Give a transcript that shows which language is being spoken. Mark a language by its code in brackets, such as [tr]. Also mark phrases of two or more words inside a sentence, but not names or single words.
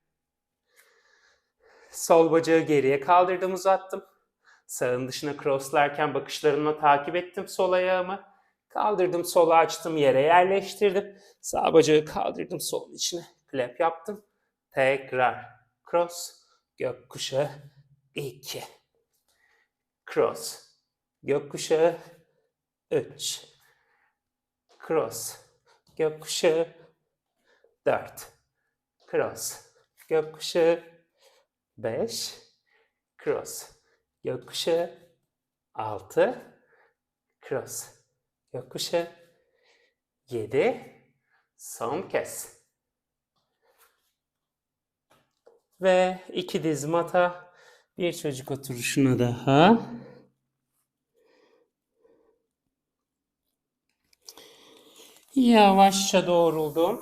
[tr] Sol bacağı geriye kaldırdım, uzattım. Sağın dışına crosslarken bakışlarımla takip ettim sol ayağımı. Kaldırdım, sola açtım, yere yerleştirdim. Sağ bacağı kaldırdım, solun içine clap yaptım. Tekrar cross, gökkuşağı, 2. Cross, gökkuşağı, 3. Cross, gökkuşağı, 4. Cross, gökkuşağı, 5. Cross, gökkuşağı, 6. Cross, gökkuşağı, 7. Son kez. Ve 2 diz mata, bir çocuk oturuşuna daha. Yavaşça doğruldum.